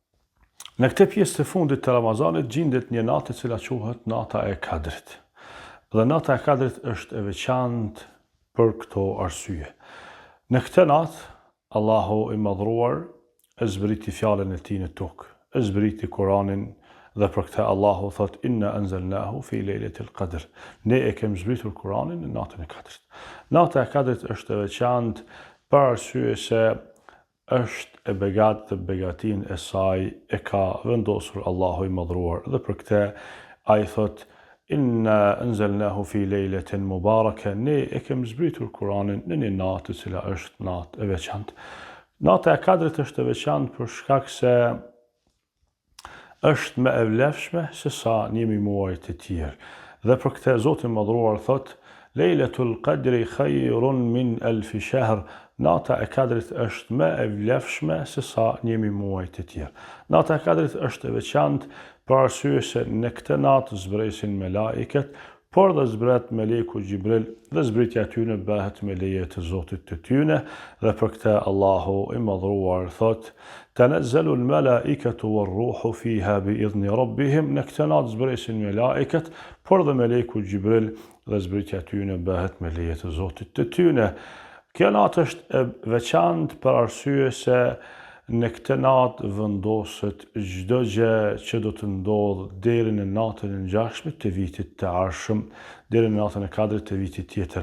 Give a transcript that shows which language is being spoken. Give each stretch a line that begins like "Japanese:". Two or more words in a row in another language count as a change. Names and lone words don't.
Albanian: Në këtë pjesë të fundit të Ramazanit gjendet një natë e cila quhet nata e Kadrit. Dhe nata e Kadrit është e veçantë për këto arsye. Në këtë natë Allahu i madhruar e zbriti fjalën e tij në tokë, e zbriti Kur'anin dhe për këtë Allahu thot
Arabic: إنا أنزلناه في ليلة القدر.
Albanian: Ne e kemi zbritur Kur'anin në natën e Kadrit. Nata e Kadrit është e veçantë për arsye se është e begat dhe begatin e saj e ka vendosur Allahu i madhruar dhe për këtë ai thot
Arabic: إنا أنزلناه في ليلة مباركة,
Albanian: ne e kemi zbritur Kur'anin në një natë e cila është natë e veçantë. Nata e Kadrit është e veçantë për shkak se është më e vlefshme se sa njëmi muajt e tjerë. Dhe për këtë Zoti i madhruar thot
Arabic: ليلة القدر خير من ألف شهر.
Albanian: Nata e Kadrit është më e vlefshme se sa njëmi muajt e tjerë. Nata e Kadrit është e veçantë për arsye se në këtë natë zbresin melaiket, por dhe zbret meleku Gjibril dhe zbritja tyne bëhet me leje të Zotit të tyne, dhe për këtë Allahu i madhruar thot
Arabic: تنزل الملائكة والروح فيها بإذن ربهم.
Albanian: Në këtë natë zbresin melaiket, por dhe meleku Gjibril dhe zbritja tyne bëhet me leje të Zotit të tyne. Kjo natë është e veçantë për arsye se në këtë natë vendoset çdo gjë që do të ndodhë deri në natën e ngjashme të vitit të ardhshëm, deri në natën e Kadrit të vitit tjetër.